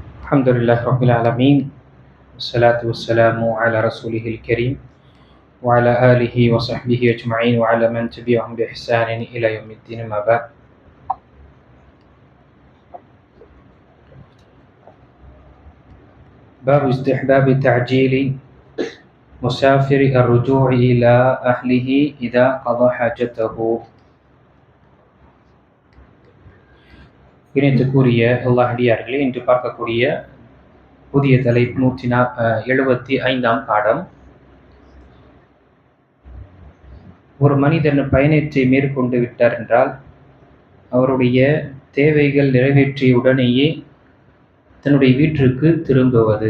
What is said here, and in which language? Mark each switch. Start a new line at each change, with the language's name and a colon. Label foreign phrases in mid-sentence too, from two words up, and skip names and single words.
Arabic: الحمد لله رب العالمين والصلاة والسلام على رسوله الكريم وعلى آله وصحبه أجمعين وعلى من تبعهم بإحسان إلى يوم الدين ما بعد. باب استحباب تعجيل مسافر الرجوع إلى أهله إذا قضى حاجته.
Tamil: இணைத்துக்குரிய அல்லாஹ் அடியார்களே, இன்று பார்க்கக்கூடிய புதிய தலைப்பு 175ஆம் பாடம். ஒரு மனிதன் பயணத்தை மேற்கொண்டு விட்டார் என்றால் அவருடைய தேவைகள் நிறைவேற்றிய உடனேயே தன்னுடைய வீட்டிற்கு திரும்புவது.